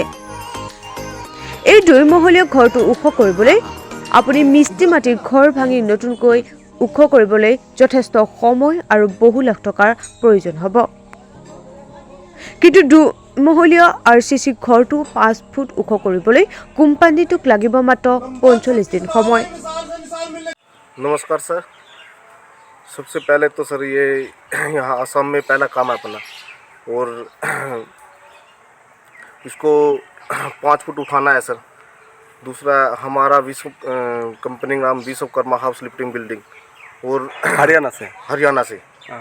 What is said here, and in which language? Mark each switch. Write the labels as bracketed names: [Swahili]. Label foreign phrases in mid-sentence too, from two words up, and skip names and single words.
[Assamese] এই ২-মহলীয়া ঘৰটো ওখ কৰিবলৈ আপুনি মিস্ত্ৰী মাটিৰ ঘৰ ভাঙি নতুনকৈ ওখ কৰিবলৈ যথেষ্ট সময় আৰু বহু লাখ টকাৰ প্ৰয়োজন হ'ব। কিন্তু ২-মহলীয়া RCC ঘৰটো ৫ ফুট ওখ কৰিবলৈ কোম্পানীটোক লাগিব মাত্ৰ ৪৫ দিন সময়। [Hindi] नमस्कार सर। सबसे पहले तो सर ये यहाँ असम में पहला काम है अपना, और इसको 5 फुट उठाना है सर। दूसरा हमारा कंपनी का नाम विश्वकर्मा हाउस लिफ्टिंग बिल्डिंग, और हरियाणा से हाँ।